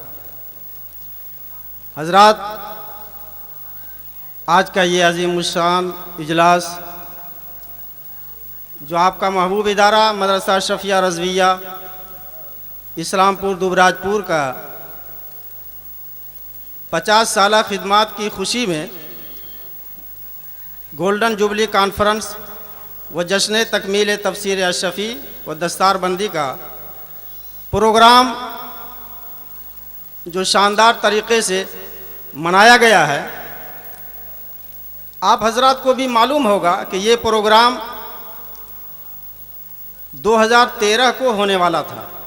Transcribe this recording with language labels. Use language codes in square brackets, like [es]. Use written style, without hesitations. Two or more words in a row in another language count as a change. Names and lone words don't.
[ur] حضرات، آج کا یہ عظیم الشان اجلاس جو آپ کا محبوب ادارہ مدرسہ اشرفیہ رضویہ اسلام پور دبراج پور کا 50 سالہ خدمات کی خوشی میں [en] golden jubilee conference [ur] و جشن تکمیل تفسیر اشرفی و دستار بندی کا پروگرام جو شاندار طریقے سے منایا گیا ہے، آپ حضرات کو بھی معلوم ہوگا کہ یہ پروگرام 2013 کو ہونے والا تھا۔